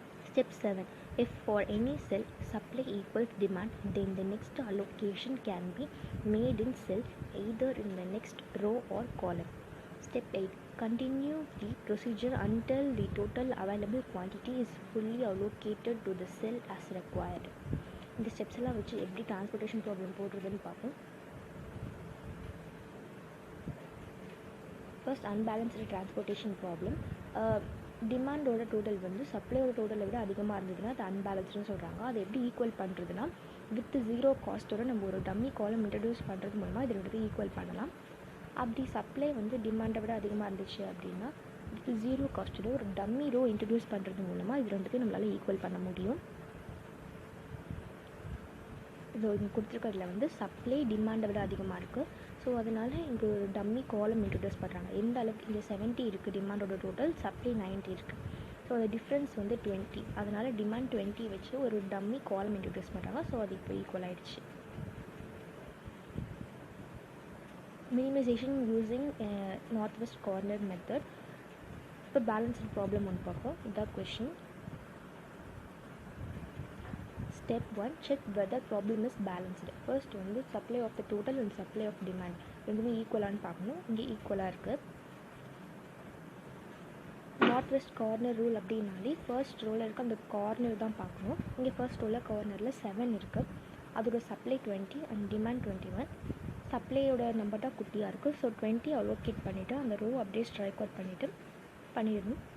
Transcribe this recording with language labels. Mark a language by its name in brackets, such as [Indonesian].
[English] Step 7, if for any cell supply equals demand, then the next allocation can be made in cell either in the next row or column. Step 8, continue the procedure until the total available quantity is fully allocated to the cell as required. [Tamil] இந்த steps எல்லாம் வச்சு எப்படி transportation problem போடுறதுன்னு பார்ப்போம். First unbalanced transportation problem. டிமாண்டோட total வந்து சப்ளையோட டோட்டலை விட அதிகமாக இருந்ததுன்னா அது அன்பேலன்ஸ்டுன்னு சொல்கிறாங்க. அதை எப்படி ஈக்குவல் பண்ணுறதுனா வித் 0 காஸ்ட்டோட நம்ம ஒரு டம்மி காலம் இன்ட்ரடியூஸ் பண்ணுறது மூலமாக இது ரெண்டுத்தையும் ஈக்குவல் பண்ணலாம். அப்படி சப்ளை வந்து டிமாண்டை விட அதிகமாக இருந்துச்சு அப்படின்னா வித் 0 காஸ்ட்டோட ஒரு டம்மி ரோ இன்ட்ரடியூஸ் பண்ணுறது மூலமாக இது ரெண்டுத்தையும் நம்மளால் ஈக்குவல் பண்ண முடியும். ஸோ இங்கே கொடுத்துருக்கிறதுல வந்து சப்ளை டிமாண்டை விட அதிகமாக இருக்குது. ஸோ அதனால் இங்கே ஒரு டம்மி காலம் இன்ட்ரடியூஸ் பண்ணுறாங்க. எந்த அளவுக்கு இங்கே 70 இருக்குது டிமாண்டோட டோட்டல், சப்ளை 90 இருக்குது. ஸோ அந்த டிஃப்ரென்ஸ் வந்து 20, அதனால் டிமாண்ட் 20 வச்சு ஒரு டம்மி காலம் இன்ட்ரடியூஸ் பண்ணுறாங்க. ஸோ அது இப்போ ஈக்குவல் ஆகிடுச்சு. Minimisation using north west corner method. இப்போ பேலன்ஸ்டு ப்ராப்ளம் ஒன்று பார்ப்போம். இதான் question. [English] Step 1, check whether problem is balanced. First [Tamil] வந்து [English] supply of the total and supply of demand [Tamil] ரெண்டுமே ஈக்குவலானு பார்க்கணும். இங்கே ஈக்குவலாக இருக்குது. நார்த் வெஸ்ட் கார்னர் ரூல் அப்படின்னாலே ஃபர்ஸ்ட் ரோவில் இருக்க அந்த கார்னர் தான் பார்க்கணும். இங்கே ஃபர்ஸ்ட் ரோவில் கார்னரில் 7 இருக்குது. அதோட சப்ளை 20 அண்ட் டிமாண்ட் 21. சப்ளையோட நம்பர் தான் குட்டியாக இருக்குது. ஸோ 20 அலோகேட் பண்ணிவிட்டு அந்த ரோ அப்படியே ஸ்ட்ரைக் அவுட் பண்ணிடணும்.